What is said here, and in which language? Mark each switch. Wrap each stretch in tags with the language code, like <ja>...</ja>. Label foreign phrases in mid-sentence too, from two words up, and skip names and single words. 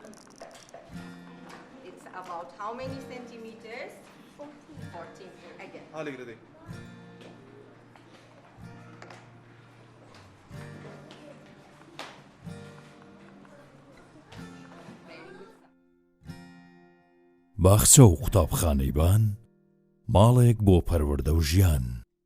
<en>It's about how many centimeters? 14. Again.</en> <ar>حالك ردي</ar> <en>Very good.</en> <ckb>باخچە و قوتابخانەی بان ماڵێک بۆ پەروەردە و ژیان</ckb>